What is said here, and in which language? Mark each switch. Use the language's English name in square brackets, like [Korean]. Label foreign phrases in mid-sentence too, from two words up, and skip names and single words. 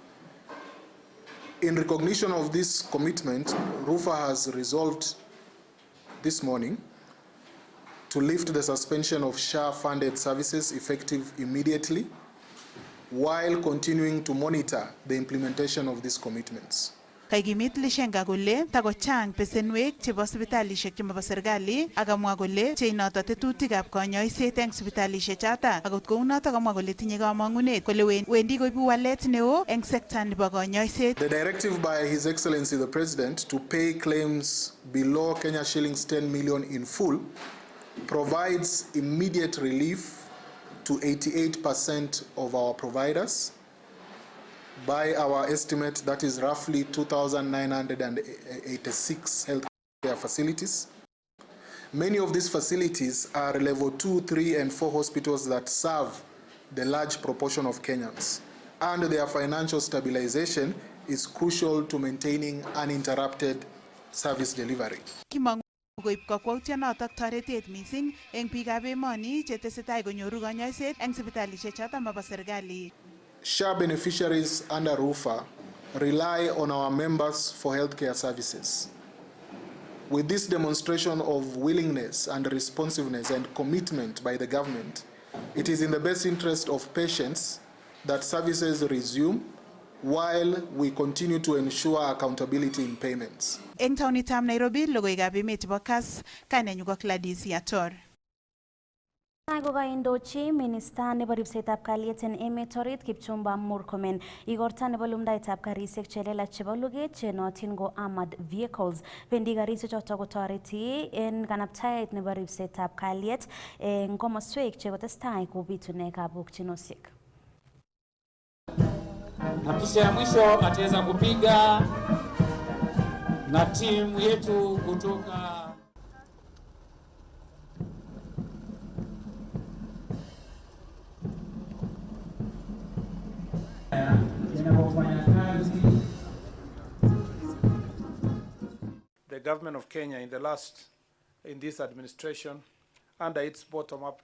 [English] In recognition of this commitment, RUFA has resolved this morning to lift the suspension of SHA-funded services effective immediately, while continuing to monitor the implementation of these commitments. [Kalenjin] Kaikimit Lishenga kole takochang besenwek chebo sipitalisiek chemabo serikali akamwa kole cheinoto tetutikab konyoiset eng sipitalisiek choto akot kounoto kamwa kole tinye kamangunet kole wendi koibu walet neo eng sekta nebo konyoiset. [English] The directive by His Excellency the President to pay claims below Kenya shillings 10 million in full provides immediate relief to 88% of our providers. By our estimate, that is roughly 2,986 healthcare facilities. Many of these facilities are level 2, 3, and 4 hospitals that serve the large proportion of Kenyans, and their financial stabilization is crucial to maintaining uninterrupted service delivery. [Kalenjin] Koib kakwautyonotok toretet missing eng biikab emoni chetesetai konyoru konyoiset eng sipitalisiek choto mabo serikali. [English] SHA beneficiaries under RUFA rely on our members for healthcare services. With this demonstration of willingness and responsiveness and commitment by the government, it is in the best interest of patients that services resume while we continue to ensure accountability in payments. [Kalenjin] Eng taunitab Nairobi, logoiwekab emet chebo Kass, kainenyu ko Gladys Yator. Kaindochi minista nebo ribsetab kalyet en emet orit Kipchumba Murkomen igorta nebo lumdaetab karisiek chelelach chebo luget chenotin ko [English] armored vehicles. [Kalenjin] Bendi karisiek choto kotoreti en kanabtaet nebo ribsetab kalyet eng komoswek chekotestai kobitune kabukchinosiek. [Swahili] Na kisha ya mwisho ataweza kupiga na timu yetu kutoka [English] The government of Kenya in this administration, under its bottom-up